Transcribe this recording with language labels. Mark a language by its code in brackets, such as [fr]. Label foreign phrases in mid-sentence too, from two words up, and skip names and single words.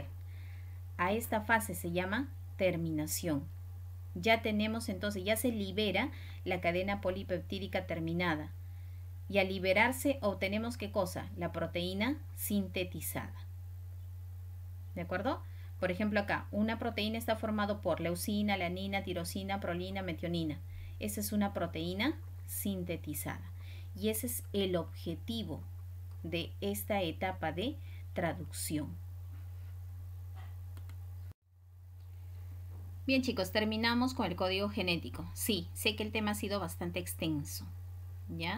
[es] A esta fase se llama terminación. Ya tenemos entonces, ya se libera la cadena polipeptídica terminada. Y al liberarse obtenemos ¿qué cosa? La proteína sintetizada. ¿De acuerdo? Por ejemplo acá, una proteína está formada por leucina, alanina, tirosina, prolina, metionina. Esa es una proteína sintetizada. Y ese es el objetivo de esta etapa de traducción. Bien chicos, terminamos con el código genético. Sí, sé que el tema ha sido bastante extenso, ¿ya?